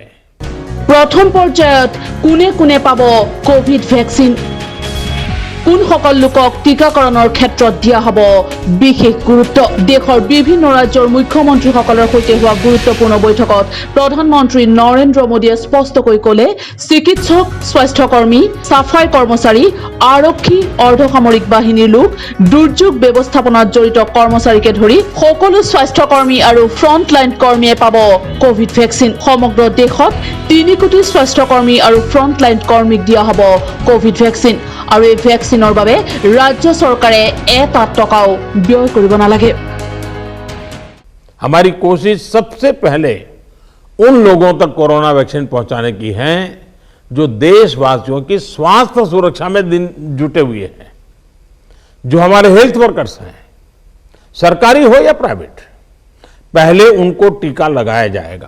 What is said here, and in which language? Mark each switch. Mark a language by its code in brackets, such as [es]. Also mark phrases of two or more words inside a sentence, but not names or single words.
[as] प्रथम পৰ্যায়ত কোনে কোনে পাব কোভিড ভ্যাকচিন কোন সকল লোকক টিকাকৰণৰ ক্ষেত্ৰত দিয়া হ'ব বিশেষ গুৰুত্ব দেশৰ বিভিন্ন ৰাজ্যৰ মুখ্যমন্ত্ৰীসকলৰ সৈতে হোৱা গুৰুত্বপূৰ্ণ বৈঠকত প্ৰধানমন্ত্ৰী নৰেন্দ্ৰ মোদীয়ে স্পষ্টকৈ ক'লে চিকিৎসক স্বাস্থ্যকৰ্মী সাফাই কৰ্মচাৰী আৰক্ষী অৰ্ধসামৰিক বাহিনীৰ লোক দুৰ্যোগ ব্যৱস্থাপনাত জড়িত কৰ্মচাৰীকে ধৰি সকলো স্বাস্থ্যকৰ্মী আৰু ফ্ৰণ্টলাইন কৰ্মীয়ে পাব কোভিড ভ্যাকচিন সমগ্ৰ দেশত 3 কোটি স্বাস্থ্যকৰ্মী আৰু ফ্ৰণ্টলাইন কৰ্মীক দিয়া হ'ব কোভিড ভ্যাকচিন আৰু এই ভ্যাকচিনৰ বাবে ৰাজ্য চৰকাৰে এটা টকাও ব্যয় কৰিব নালাগে [hi] हमारी कोशिश सबसे पहले उन लोगों तक कोरोना वैक्सीन पहुंचाने की है जो देशवासियों की स्वास्थ्य सुरक्षा में जुटे हुए हैं जो हमारे [en] health workers [hi] हैं सरकारी हो या प्राइवेट पहले उनको टीका लगाया जाएगा